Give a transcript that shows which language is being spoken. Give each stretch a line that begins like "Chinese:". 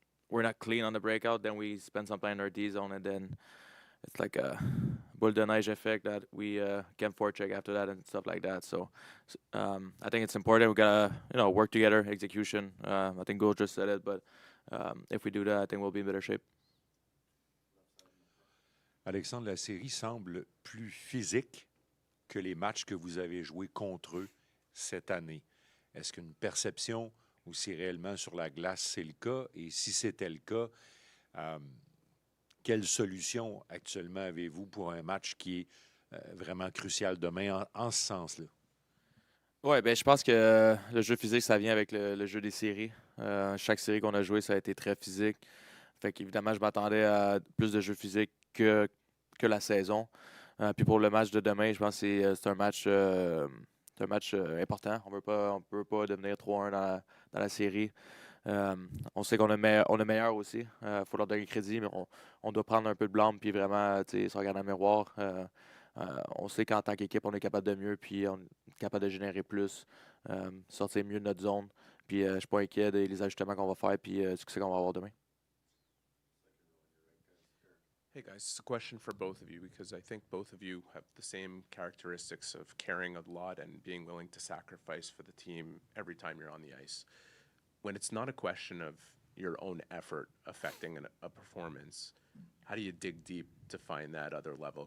English: We're not clean on the breakout. Then we spend some time in our D zone, and then it's like a
French: boule de neige
English: effect that we can forecheck after that and stuff like that. So I think it's important. We gotta work together, execution. I think Guhle just said it, but if we do that, I think we'll be in better shape.
French: Alexandre, la série semble plus physique que les matchs que vous avez joués contre eux cette année. Est-ce qu'une perception ou si réellement sur la glace c'est le cas? Et si c'était le cas, quelle solution actuellement avez-vous pour un match qui est vraiment crucial demain en ce sens-là? Ouais, ben je pense que le jeu physique, ça vient avec le jeu des séries. Chaque série qu'on a joué, ça a été très physique. Fait qu'évidemment, je m'attendais à plus de jeu physique que la saison. Puis pour le match de demain, je pense que c'est un match important. On veut pas devenir 3-1 dans la série. On sait qu'on est meilleur aussi. Faut leur donner crédit, mais on doit prendre un peu de blâme puis vraiment se regarder dans le miroir. On sait qu'en tant qu'équipe, on est capable de mieux, puis on est capable de générer plus, sortir mieux de notre zone. Puis je suis pas inquiet des ajustements qu'on va faire puis du succès qu'on va avoir demain.
English: Hey guys, it's a question for both of you because I think both of you have the same characteristics of caring a lot and being willing to sacrifice for the team every time you're on the ice. When it's not a question of your own effort affecting a performance, how do you dig deep to find that other level?